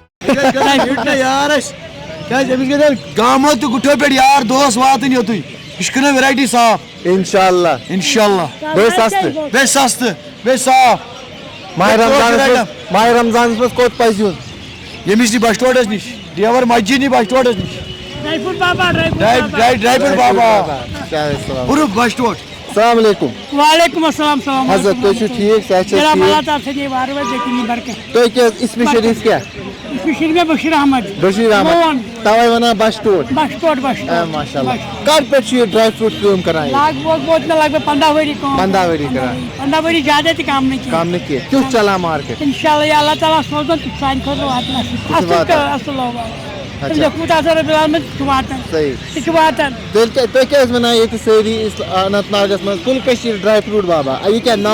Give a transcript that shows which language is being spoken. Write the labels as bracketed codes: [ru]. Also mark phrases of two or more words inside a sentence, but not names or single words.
[ks] یار گامو تو گٹھو پہ یار دوس واتن یوت یہ ویرائٹی صاف [ar] انشاءاللہ [ks] بیٚیہِ سستہٕ بیٚیہِ صاف ماہ رمضان مز کوت پز یون ییٚمِس نی بش ٹوٹس نش ڈیور مسجد نی بش ٹوٹس نش ڈرائی فروٹ بابا پورٕ بش ٹوٹ. [ar] السلام علیکم. وعلیکم السلام. [ks] حضرت تُہۍ چھِو ٹھیٖک صحت چھا تُہۍ کیٛاہ اسمِ شریٖف کیٛاہ؟ بشیر احمد. بشیر احمد توے ونان بش ٹوٹ. [ar] ماشاء اللہ. [ks] کر پٮ۪ٹھ چھُ یہِ ڈرائی فروٹ کٲم کران؟ لگ بھگ 15 ؤری. 15 ؤری کران. 15 ؤری زیادٕ تہِ کم نہٕ کینٛہہ. کیُتھ چلان مارکیٹ؟ [ar] انشاءاللہ [ks] اللہ تعالیٰ سوزن سانہِ خٲطرٕ واتن اصل تُہۍ کیٛاہ ٲسۍ ونان ییٚتہِ سٲری اننت ناگس منٛز کُل کٔشیٖر ڈرائی فروٹ بابا یہِ کیٛاہ ناو